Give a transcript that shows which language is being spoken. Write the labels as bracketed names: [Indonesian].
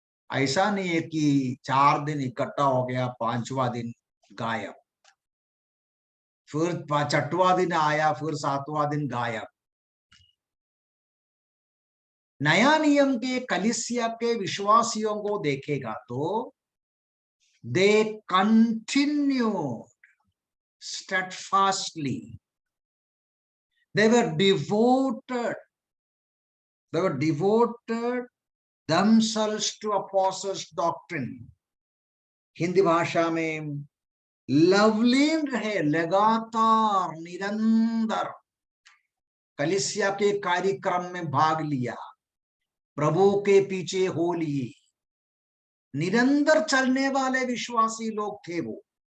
[Hindi] ऐसा नहीं है कि 4 दिन इकट्ठा हो गया, 5वां दिन गायब, फिर 6वां दिन आया, फिर 7वां दिन गायब। नया नियम के कलीसिया के विश्वासियों को देखेगा तो [English] They continue steadfastly, They were devoted. They were devoted themselves to apostles' doctrine. [Hindi] Hindi भाषा में लवलीन रहे, लगातार निरंतर कलीसिया के कार्यक्रम में भाग लिया, प्रभु के पीछे हो लिए, निरंतर चलने वाले विश्वासी लोग थे वो।